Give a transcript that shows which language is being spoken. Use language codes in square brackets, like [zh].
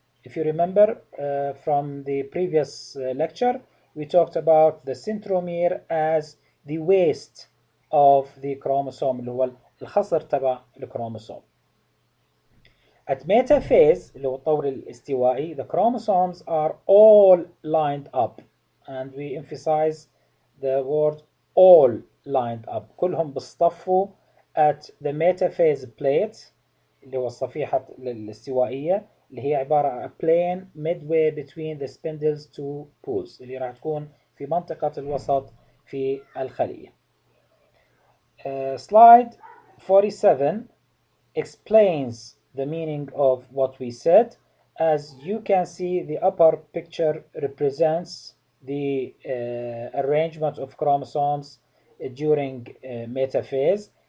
[en] If you remember from the previous lecture, we talked about the centromere as the waist of the chromosome [ar] اللي هو الخصر تبع الكروموسوم. [en] At metaphase [ar] اللي هو الطور الاستوائي, [en] the chromosomes are all lined up, and we emphasize the word all lined up. [ar] كلهم بيصطفوا [en] at the metaphase plate [ar] اللي هو الصفيحة الاستوائية اللي هي عبارة عن [en] plane midway between the spindles two pools [ar] اللي راح تكون في منطقة الوسط في الخلية. [en] Slide 47 explains the meaning of what we said. As you can see, the upper picture represents the arrangement of chromosomes during metaphase,